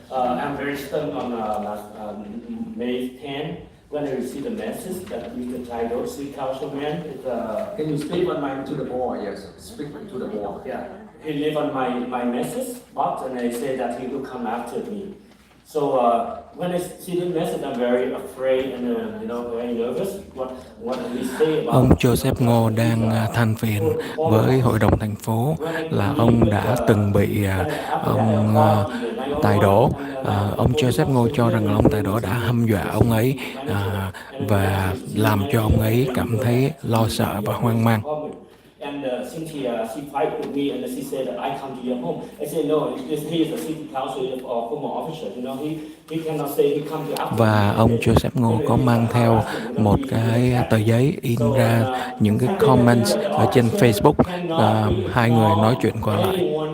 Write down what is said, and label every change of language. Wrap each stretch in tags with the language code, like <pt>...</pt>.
<en>I'm very stunned on May 10 when I received a message that with the title "City Councilman." Can you speak on my to the board? Yes, speak to the board. Yeah, he left on my message box and they said that he will come after me. So when I see the message, I'm very afraid and very nervous. What we say about.</en> <vi>Ông Joseph Ngô đang than phiền với hội đồng thành phố là ông đã từng bị ông Tài Đỗ. Ông Joseph Ngô cho rằng là ông Tài Đỗ đã hăm dọa ông ấy và làm cho ông ấy cảm thấy lo sợ và hoang mang.</vi> <en>And Cynthia, she fight with me and she said that I come to your home. I said no, he is a city council or former officer. He cannot say he come to our.</en> <vi>Và ông Joseph Ngô có mang theo một cái tờ giấy in ra những cái comments ở trên Facebook. Hai người nói chuyện qua lại.</vi>